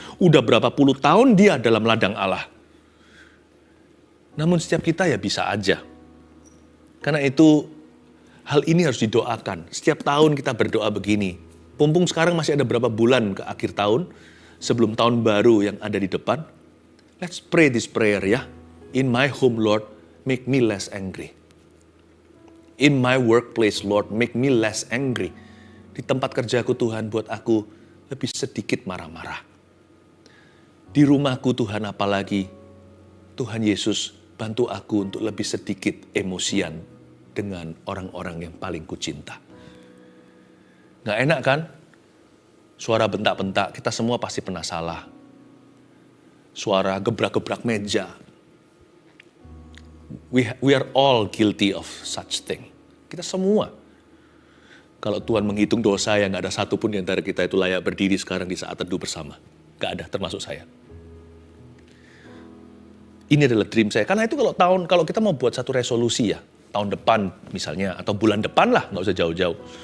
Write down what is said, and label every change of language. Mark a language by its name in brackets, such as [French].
[Indonesian] Udah berapa puluh tahun dia dalam ladang Allah. Namun setiap kita ya bisa aja. Karena itu hal ini harus didoakan. Setiap tahun kita berdoa begini. Mumpung sekarang masih ada berapa bulan ke akhir tahun. Sebelum tahun baru yang ada di depan. [English] Let's pray this prayer ya. In my home Lord, make me less angry. In my workplace Lord, make me less angry. [Indonesian] Di tempat kerjaku Tuhan buat aku lebih sedikit marah-marah. Di rumahku Tuhan apalagi, Tuhan Yesus bantu aku untuk lebih sedikit emosian dengan orang-orang yang paling kucinta. Nggak enak kan? Suara bentak-bentak, kita semua pasti pernah salah. Suara gebrak-gebrak meja. [English] We are all guilty of such thing. [Indonesian] Kita semua. Kalau Tuhan menghitung dosa yang gak ada satupun di antara kita itu layak berdiri sekarang di saat teduh bersama. Gak ada, termasuk saya. Ini adalah dream saya. Karena itu kalau kita mau buat satu resolusi ya, tahun depan misalnya, atau bulan depan lah, gak usah jauh-jauh.